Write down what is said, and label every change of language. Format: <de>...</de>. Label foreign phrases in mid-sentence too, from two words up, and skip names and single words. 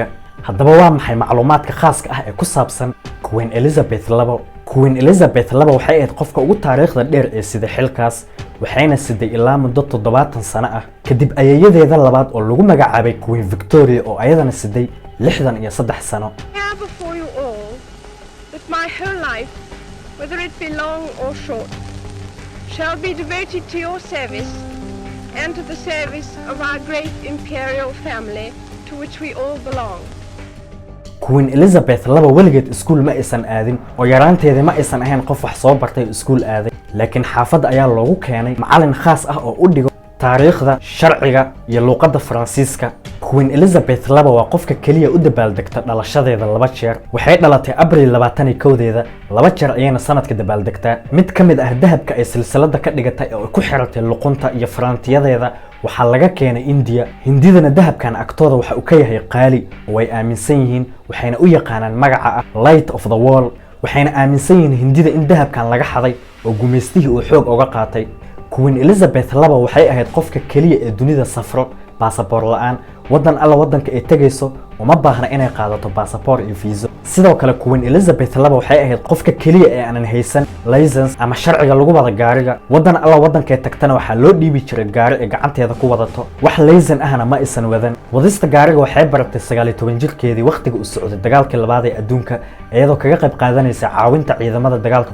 <so>haddaba waa maxay macluumaadka khaaska ah ee ku saabsan Queen Elizabeth laba? Queen Elizabeth laba waxay ahayd qofka ugu taariikhda dheer ee sida xilkaas, waxayna siday ilaa muddo 70 sano ah kadib ayayadeeda labaad oo lagu magacaabay Queen Victoria oo ayadana siday 63 sano.</so> <en>Before you all that my whole life, whether it be long or short, shall be devoted to your service and to the service of our great imperial family to which we all belong.</en> <so>Queen Elizabeth laba weligeed iskuul ma aysan aadin oo yaraanteedii ma aysan ahayn qof wax soo bartay iskuul aaday, laakiin xaafadda ayaa loogu keenay macallin khaas ah oo u dhigo taariikhda, sharciga iyo luqadda Faransiiska. Queen Elizabeth laba waa qofka kaliya u dabaaldegta dhalashadeeda 2 jeer. waxay dhalatay Abriil 21-deeda 2 jeer ayayna sanadka dabaaldegtaa. mid ka mid ah dahabka ay silsilada ka dhigatay oo ku xiratay luqunta iyo faraantiyadeeda waxaa laga keenay India. hindidana dahabkan agtooda waxa uu ka yahay qaali oo ay aaminsan yihiin, waxayna u yaqaanaan magaca ah Light of the Wall. waxayna aaminsan yihiin hindida in dahabkan laga xaday oo gumeystihii uu xoog uga qaatay. Queen Elizabeth laba waxay ahayd qofka kaliya ee dunida safro baasaboor la'aan wadan alla wadanka ay tagayso uma baahna inay qaadato baasaboor iyo fiiso sidoo kale Queen Elizabeth laba waxay ahayd qofka kaliya ee aanan haysan license ama sharciga lagu wada gaariga wadan alla wadanka ay tagtana waxa loo dhiibi jiray gaari ay gacanteeda ku wadato wax license ahna ma aysan wadan wadista gaariga waxay baratay 19 jirkeedii waqtiga uu socday dagaalkii labaad ee adduunka iyadoo kaga qayb qaadanaysa caawinta ciidamada dagaalka</so>